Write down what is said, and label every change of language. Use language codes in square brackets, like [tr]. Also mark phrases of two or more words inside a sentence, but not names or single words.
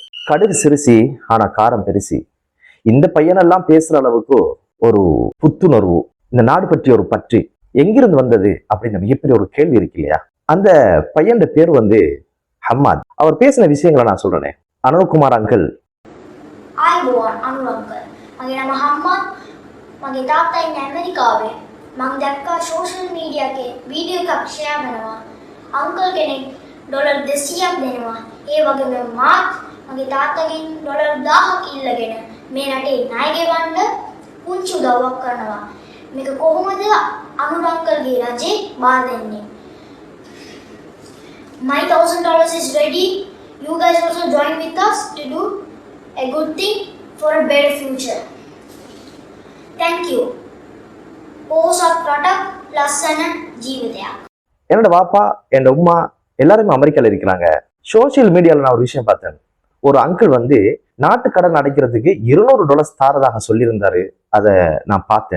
[ta] கடுகு சிறுசி ஆனா காரம் பெருசி. இந்த பையனெல்லாம் பேசுற அளவுக்கு ஒரு புத்துணர்வு, இந்த நாடு பற்றி ஒரு பற்றி எங்கிருந்து வந்தது அப்படின்ற மிகப்பெரிய ஒரு கேள்வி இருக்கு இல்லையா? அந்த பையன் பேர் ஹம்மாத். அவர் பேசின விஷயங்களை நான் சொல்றேன். அனுர்குமார் அங்கிள். [si] මගේ නම හම්මත්. මගේ තාත්තා ඉන්නේ ඇමරිකාවේ. මම දැක්කා [en] social media [si] එකේ වීඩියෝ එකක් ෂෙයා කරනවා. අංකල් කෙනෙක් ඩොලර් 200ක් දෙනවා. ඒ වගේම මාත් මගේ තාත්තගෙන් ඩොලර් 1000ක් ඉල්ලගෙන මේ රටේ ණය ගෙවන්න පුංචි උදව්වක් කරනවා. මේක කොහොමද අනුර අංකල්ගේ රජේ බාර දෙන්නේ? [en] My $1000 is ready. You guys also join with us to do a good thing for a better future. Thank you. [si] போசத் ப்ராடக்ட் லස්සන ජීවිතයක්. [ta] என்னோட வாப்பா என்னோட உம்மா எல்லாருமே அமெரிக்கால இருக்கிறாங்க. [en] social media-la [ta] நான் ஒரு விஷயம் பார்த்தேன். ஒரு அங்கிள் நாட்டு கடன் அடைக்கிறதுக்கு $200 தாரதாக சொல்லியிருந்தாரு. அதை நான் பார்த்தேன்.